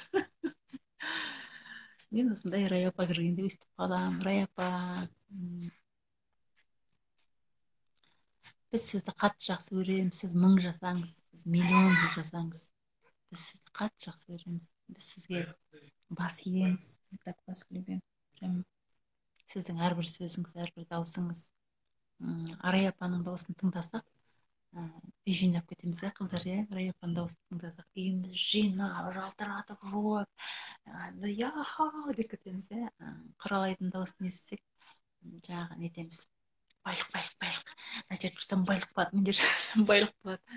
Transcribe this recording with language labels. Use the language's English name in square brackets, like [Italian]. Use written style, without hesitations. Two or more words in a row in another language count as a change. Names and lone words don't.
[Kazakh] Мен осындай Раяпа кіргенде өйстіп қаламын. Раяпа, біз сізді қатты жақсы көреміз, сіз 1000 жасаңыз, сіз миллион жыл жасаңыз, біз сізді қатты жақсы көреміз, біз сізге бас иеміз, [Russian] так вас любим. [Kazakh] Прям сіздің әрбір сөзіңіз, әрбір даусыңыз, Раяпаның дауысын тыңдасақ, үй жинап кетеміз, иә қыздар, иә, Раяпаның дауысын тыңдасақ, үйіміз жинап, жалтыратып жуып, яха деп кетеміз, иә. Құралайдың дауысын естісек, жаңағы нетеміз, байлық, байлық, байлық, мына жерде тұрсам байлық болады, мына жерде байлық болады.